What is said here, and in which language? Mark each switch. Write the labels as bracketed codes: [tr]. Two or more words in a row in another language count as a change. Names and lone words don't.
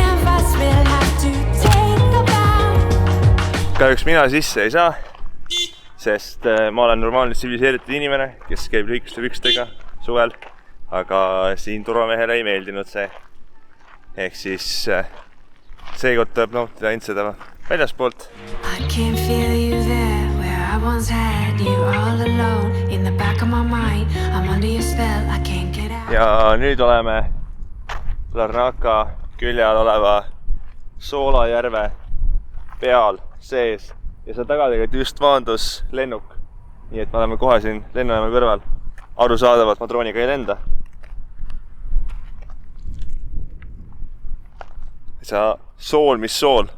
[et] Kahjuks mina sisse ei saa, sest ma olen normaalne tsiviliseeritud inimene, kes käib lühikuste pükstega suvel. Aga siin turvamehele ei meeldinud see. Ehk siis seekord tuleb nautida ainult seda väljaspoolt. [en] I once had you all alone in the back of my mind. I'm under your spell, I can't get out. [et] Ja nüüd oleme Larnaca külje all oleva Soolajärve peal sees ja seal taga tegelikult just maandus lennuk. Nii et me oleme kohe siin lennujaama kõrval. Arusaadavalt ma drooniga ei lenda. See sool, mis sool.